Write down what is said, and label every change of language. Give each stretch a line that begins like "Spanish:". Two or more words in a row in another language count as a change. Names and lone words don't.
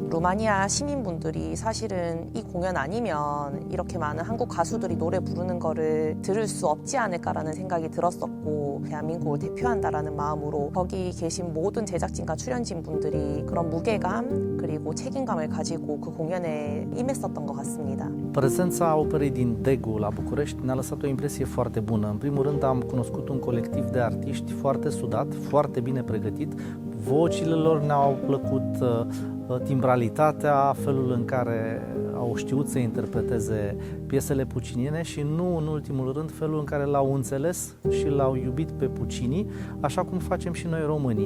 Korean: 루마니아 시민분들이 사실은 이 공연 아니면 이렇게 많은 한국 가수들이 노래 부르는 거를 들을 수 없지 않을까라는 생각이 들었었고, 대한민국을 대표한다라는 마음으로 거기 계신 모든 제작진과 출연진 분들이 그런 무게감 그리고 책임감을 가지고 그 공연에 임했었던 것 같습니다.
Romanian: Prezența operei din Degu la București ne-a lăsat o impresie foarte bună. În primul rând am cunoscut un colectiv de artiști foarte sudat, foarte bine pregătit. Vocile lor ne-au plăcut, timbralitatea, felul în care au știut să interpreteze piesele pucciniene și nu în ultimul rând felul în care l-au înțeles și l-au iubit pe Puccini, așa cum facem și noi românii.